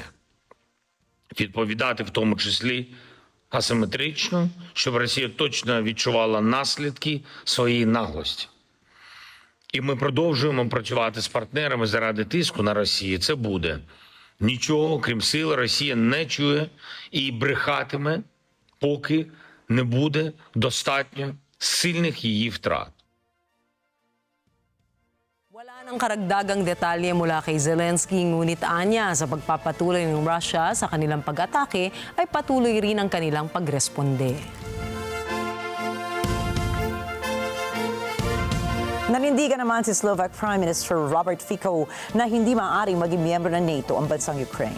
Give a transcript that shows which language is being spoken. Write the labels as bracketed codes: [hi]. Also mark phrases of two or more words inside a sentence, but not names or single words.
[uk] Відповідати в тому числі асиметрично, щоб Росія точно відчувала наслідки своєї наглості. І ми продовжуємо працювати з партнерами заради тиску на Росію. Це буде. Нічого, крім сили, Росія не чує і брехатиме, поки не буде достатньо сильних її втрат. [tl] Wala nang karagdagang detalye mula kay Zelensky, ngunit anya sa pagpapatuloy ng Russia sa kanilang pag-atake ay patuloy rin ang kanilang pagresponde. Nanindigan naman si [en] Slovak Prime Minister [tl] Robert Fico na hindi maaaring maging miyembro ng NATO ang bansang Ukraine.